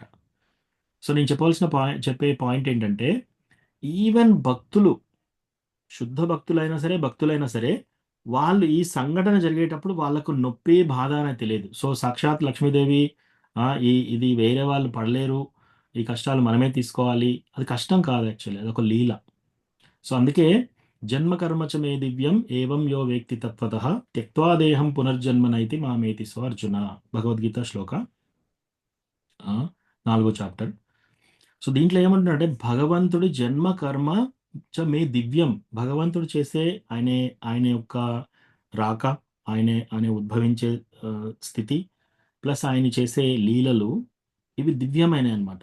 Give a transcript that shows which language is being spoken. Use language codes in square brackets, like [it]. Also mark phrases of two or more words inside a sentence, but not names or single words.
[te] సో, నేను చెప్పే పాయింట్ ఏంటంటే, ఈవెన్ శుద్ధ భక్తులైనా సరే, వాళ్ళు ఈ సంఘటన జరిగేటప్పుడు వాళ్ళకు నొప్పి, బాధ అనేది తెలియదు. సో, సాక్షాత్ లక్ష్మీదేవి ఇది వేరే వాళ్ళు పడలేరు. ఈ కష్టాలు మనమే తీసుకోవాలి. అది కష్టం కాదు యాక్చువల్లీ. అదొక లీల. సో, అందుకే [sa] जन्म कर्म च मे दिव्यं एवं यो वेत्ति तत्त्वतः त्यक्त्वा देहं पुनर्जन्मनैति मामेति सो अर्जुन. [te] భగవద్గీత శ్లోక 4 చాప్టర్. సో, దీంట్లో ఏమంటున్నాడంటే భగవంతుడి [sa] जन्म कर्म मे दिव्यं. [te] భగవంతుడు చేసే ఆయన యొక్క రాక, ఆయన ఉద్భవించే స్థితి, ప్లస్ ఆయన చేసే లీలలు ఇవి దివ్యమైనయన్నమాట.